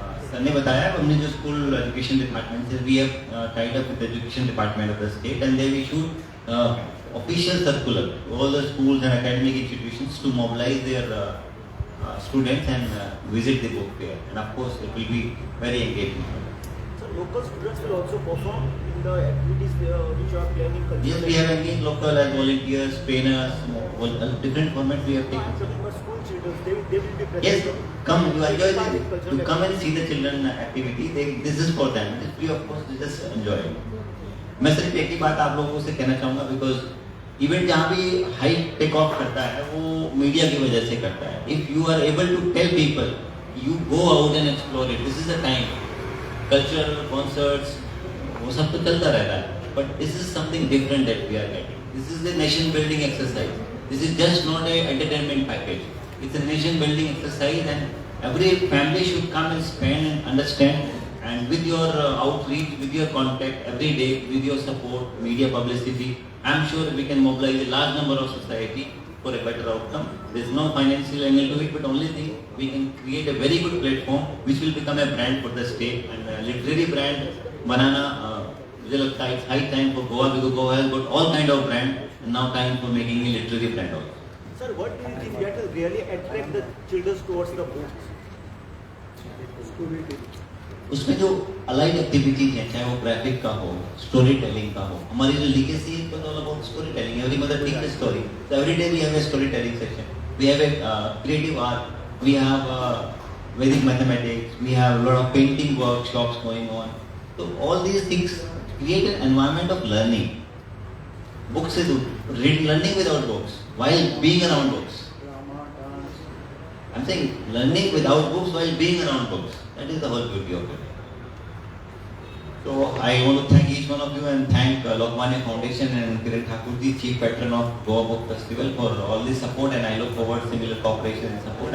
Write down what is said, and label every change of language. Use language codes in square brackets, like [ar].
[hi] Sir ने बताया हमने जो स्कूल एजुकेशन डिपार्टमेंट से [en] We have tied up with education department of the state and they have issued official circular to all the schools and academic institutions to mobilise their students and visit the book fair, and of course it will be very engaging. So local students will also perform in the activities which are planning. Yes, we have engaged local as volunteers, trainers, different formats we have taken. But school children, they will be present. Yes, come, you enjoy this. You come and see the children activity. This is for them. This free of course, just enjoy. [hi] मैं सिर्फ एक ही बात आप लोगों से कहना चाहूँगा because event जहाँ भी हाई टेक ऑफ करता है वो मीडिया की वजह से करता है. [en] If you are able to tell people you go out and explore it. This is a time cultural concerts [hi] वो सब तो चलता रहता है [en] But this is something different that we are getting. This is the nation building exercise. This is just not a entertainment package. It's a nation building exercise and every family should come and spend and understand. And with your outreach, with your contact every day, with your support, media publicity, I'm sure we can mobilize a large number of society for a better outcome. There's no financial angle to it, but only thing we can create a very good platform which will become a brand for the state and a literary brand. Banana, [hi] मुझे लगता है [en] it's high time for Goa because Goa has got all kind of brand and now time for making a literary brand also. Sir, what do you think that will really attract the children towards the books? Storytelling. [hi] उसमें जो allied activities हैं चाहे वो graphic का हो story telling का हो. हमारी जो लीगेसी है [en] All about story telling. Every mother take the story. So every day we have a story telling section. We have a creative art. We have Vedic mathematics. We have lot of painting workshops going on. तो all these things create an environment of learning. Books is learning without books while being around books. I'm saying learning without books while being around books. That is the whole beauty of it. So I want to thank each one of you and thank Lokmanya Foundation and Kiran Thakur ji, Chief Patron of Goa Book Festival, for all the support, and I look forward to similar cooperation and support.